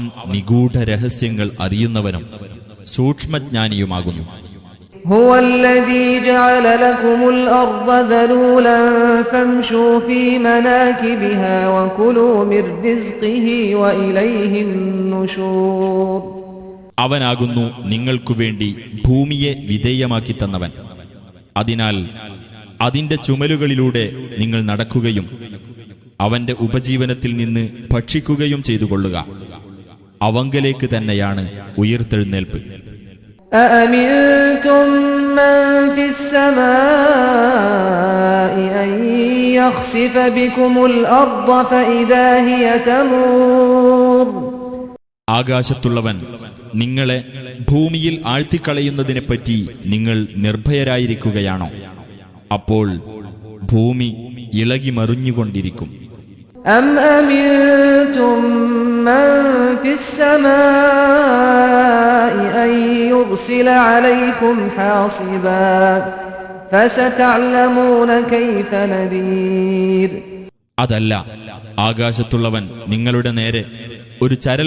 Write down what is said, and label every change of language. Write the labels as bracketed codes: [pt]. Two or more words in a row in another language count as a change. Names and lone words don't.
[ml] നിഗൂഢ രഹസ്യങ്ങൾ അറിയുന്നവനും സൂക്ഷ്മജ്ഞാനിയുമാകുന്നു. [ar] هو الذي جعل لكم الأرض ذلولا فامشوا في مناكبها وكلوا من رزقه وإليه النشور. [ml] അവനാകുന്നു നിങ്ങൾക്കു വേണ്ടി ഭൂമിയെ വിധേയമാക്കി തന്നവൻ. അതിനാൽ അതിന്റെ ചുമലുകളിലൂടെ നിങ്ങൾ നടക്കുകയും അവന്റെ ഉപജീവനത്തിൽ നിന്ന് ഭക്ഷിക്കുകയും ചെയ്തുകൊള്ളുക. അവങ്കലേക്ക് തന്നെയാണ് ഉയിർത്തെഴുന്നേൽപ്പ്. [ar] أأمنتم من في السماء أن يخسف بكم الأرض فإذا هي تمور. [ml] ആകാശത്തുള്ളവൻ നിങ്ങളെ ഭൂമിയിൽ ആഴ്ത്തിക്കളയുന്നതിനെപ്പറ്റി നിങ്ങൾ നിർഭയരായിരിക്കുകയാണോ? അപ്പോൾ ഭൂമി ഇളകി മറിഞ്ഞുകൊണ്ടിരിക്കും. [ar] أم أمنتم من في السماء أن يرسل عليكم حاصبا فستعلمون كيف نذير. [ml] അതല്ല, ആകാശത്തുള്ളവൻ നിങ്ങളുടെ നേരെ ഒരു ചരൽ